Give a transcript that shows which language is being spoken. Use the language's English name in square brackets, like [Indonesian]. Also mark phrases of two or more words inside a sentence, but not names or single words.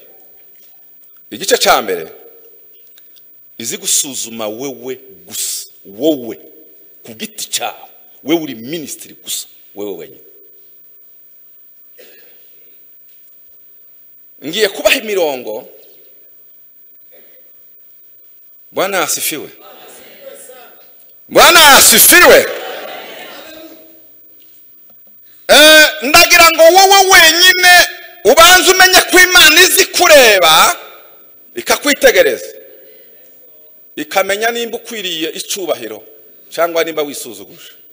[Kinyarwanda] Igice cya mbere izi gusuzuma wewe gusa, wowe ku giti cyawe, wewe uri ministry gusa, wewe wenyine. Ngiye kubaha imirongo. [Swahili] Bwana asifiwe. Bwana asifiwe. [Kinyarwanda] Ndagira ngo wowe wenyine ubanze umenye ko Imana izi kureba ikakwitegereza, ikamenya nimba ukwiriye icubahiro cyangwa nimba wisuzuguje.